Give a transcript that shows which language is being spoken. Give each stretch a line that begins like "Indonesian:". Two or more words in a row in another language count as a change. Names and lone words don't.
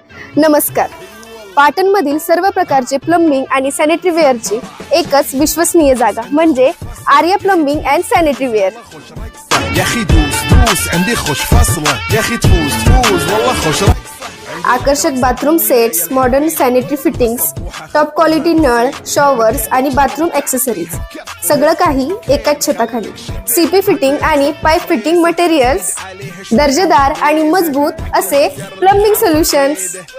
Marathi: नमस्कार. पाटणमधील सर्व प्रकारचे प्लंबिंग आणि सॅनिटरी वेअरची एकच विश्वसनीय जागा म्हणजे आर्या प्लंबिंग अँड
English: sanitary ware.
Arabic: يا اخي دوس دوس عندي خوش فاصلة يا اخي تفوز تفوز والله خوش.
Marathi: आकर्षक
English: bathroom sets, modern sanitary fittings, top quality
Marathi: नळ, शॉवर्स आणि
English: bathroom accessories
Marathi: सगळं काही एकाच छताखाली.
English: CP fitting
Marathi: आणि
English: pipe fitting materials,
Marathi: दर्जेदार आणि मजबूत असे
English: plumbing solutions.